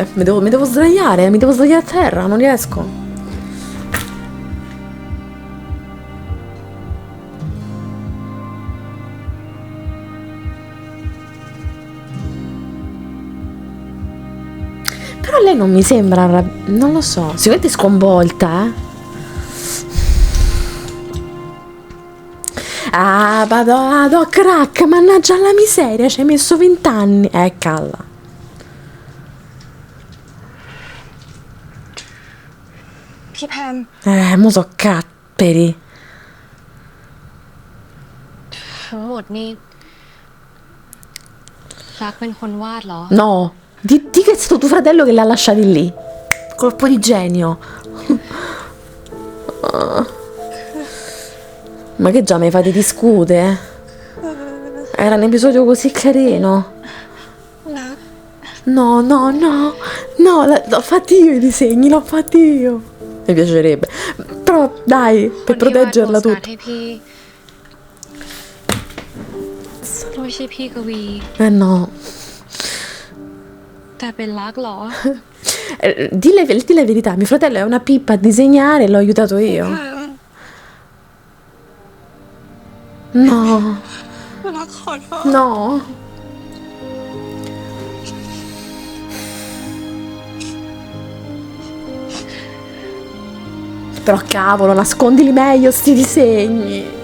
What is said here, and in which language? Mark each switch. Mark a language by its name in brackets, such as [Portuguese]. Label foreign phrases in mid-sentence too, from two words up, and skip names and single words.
[Italian] Mi devo sdraiare a terra, non riesco. Però lei non mi sembra non lo so, sicuramente sconvolta, Ah, vado crack, mannaggia la miseria, ci hai messo 20 anni. Calla. [Thai] พี่แพม [Italian] mo so capperi. [Thai] ทั้งหมดนี่รักเป็นคนวาดเหรอ [Italian] No, di che è stato tuo fratello che li ha lasciati lì. Colpo di genio. Ma che già mi fate discutere? Era un episodio così carino. No, l'ho fatti io i disegni, l'ho fatti io. Mi piacerebbe. Però dai, per proteggerla [Thai] คนที่วาดโปสการ์ด [Italian] tutta. [Thai] ให้พี่ไม่ใช่พี่กวี [Italian] No. [Thai] แต่เป็นรักเหรอ [Italian] Di la verità, mio fratello è una pippa a disegnare e l'ho aiutato io. No. No. Però cavolo, nascondili meglio sti disegni.